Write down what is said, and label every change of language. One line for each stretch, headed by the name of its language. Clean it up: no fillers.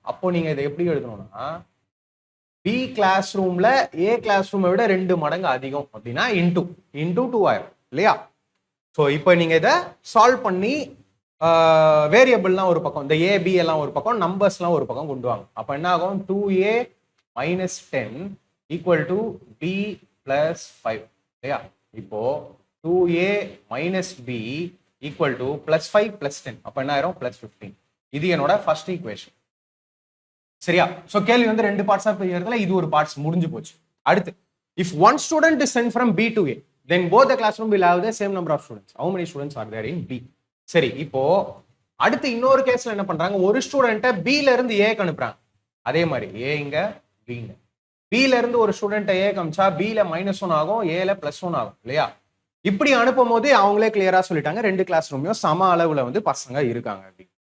Tamil: அப்போ நீங்க இதை எப்படி எழுதணும்னா, பி கிளாஸ் ரூம்ல ஏ கிளாஸ் ரூமை விட 2 மடங்கு அதிகம் அப்படின்னா இன்டூ 2 ஆயிரும் இல்லையா. ஸோ இப்போ நீங்க இதை சால்வ் பண்ணி வேரியபிள்லாம் ஒரு பக்கம், இந்த ஏபி எல்லாம் ஒரு பக்கம், நம்பர்ஸ்லாம் ஒரு பக்கம் கொண்டு வாங்க. அப்போ என்ன ஆகும்?
English: 2a minus 10 equal to b plus 5 இல்லையா.
Tamil: இப்போ
English: 2a minus b equal to plus 5 plus 10,
Tamil: அப்போ என்ன ஆயிரும்?
English: plus 15.
Tamil: இது என்னோட ஃபர்ஸ்ட் ஈக்குவேஷன். சரியா, ஸோ கேள்வி வந்து 2 பார்ட்ஸா பிரியறதுல இது ஒரு பார்ட்ஸ் முடிஞ்சு போச்சு.
English: அடுத்து, if one student is sent from B to A, then both the classroom will have the same number of students. How many students are there in B?
Tamil: சரி, இப்போ அடுத்து இன்னொரு கேஸ்ல என்ன பண்றாங்க? ஒரு ஸ்டூடெண்ட்டை பில இருந்து ஏக்கு அனுப்புறாங்க. அதே மாதிரி ஏ இங்க, பி இங்க. பில இருந்து ஒரு ஸ்டூடெண்ட்டை ஏ காமிச்சா பில -1 ஆகும், ஏல +1 ஆகும் இல்லையா. இப்படி அனுப்பும் போது அவங்களே கிளியரா சொல்லிட்டாங்க 2 கிளாஸ் ரூம்லயும் சம அளவுல வந்து பசங்க இருக்காங்க அப்படி.